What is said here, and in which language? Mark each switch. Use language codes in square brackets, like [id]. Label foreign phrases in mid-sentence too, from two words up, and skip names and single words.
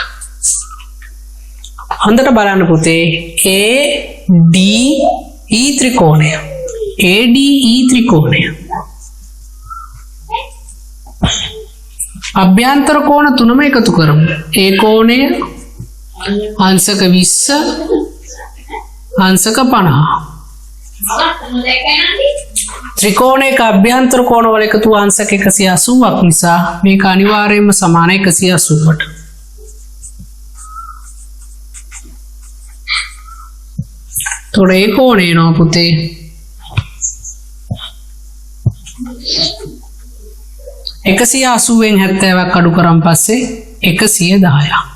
[si] හොඳට බලන්න පුතේ ADE ත්‍රිකෝණය. ADE ත්‍රිකෝණය. අභ්‍යන්තර කෝණ තුනම එකතු කරමු. A කෝණය අංශක 20 අංශක 50 ත්‍රිකෝණික අභ්‍යන්තර කෝණ වල एकතු අංශක 180ක් නිසා මේක අනිවාර්යයෙන්ම සමාන 180ට. තොරේ කෝණේ නෝ පුතේ 180ෙන් 70ක් අඩු කරන් පස්සේ 110ක්.